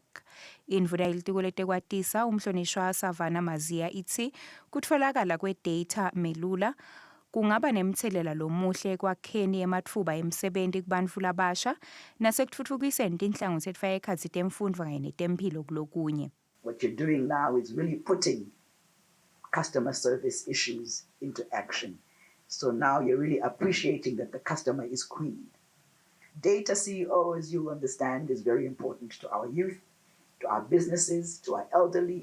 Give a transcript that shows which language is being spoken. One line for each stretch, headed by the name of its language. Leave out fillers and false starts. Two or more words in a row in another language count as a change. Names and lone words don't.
Swati: Indvuna yelitiko letekwatisa umhlonishwa Savannah Maziya ithi kutfolakala kwedata melula kungaba nemthelela lomuhle ekwakheni ematfuba emsebenti kubantfu labasha nasekutfutfukiseni tinhlangothi letfaka ekhatsi temfundvo kanye netemphilo kulokunye.
English: What you're doing now is really putting customer service issues into action. So now you're really appreciating that the customer is queen. Data CEO, as you understand, is very important to our youth, to our businesses, to our elderly.